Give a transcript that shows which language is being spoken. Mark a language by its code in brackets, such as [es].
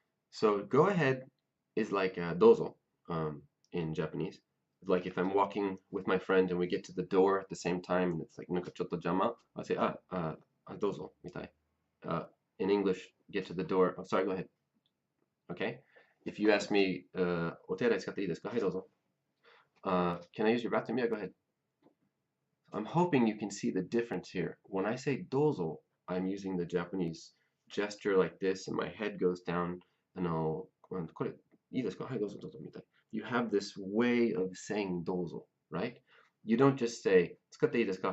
[en] So go ahead is like dozo in Japanese. Like if I'm walking with my friend and we get to the door at the same time and it's like [ja] "なんかちょっと邪魔," [en] I say dozo [ja] みたい. [en] In English, get to the door. Oh, sorry, go ahead. Okay. If you ask me, [ja] お手洗い使っていいですか? はい、どうぞ. [en] Can I use your bathroom? Yeah, go ahead. I'm hoping you can see the difference here. When I say dozo, I'm using the Japanese gesture like this and my head goes down and I'll, [ja] これいいですか? はい、どうぞどうぞみたい. [en] You have this way of saying dozo, right? You don't just say [ja] 使っていいですか?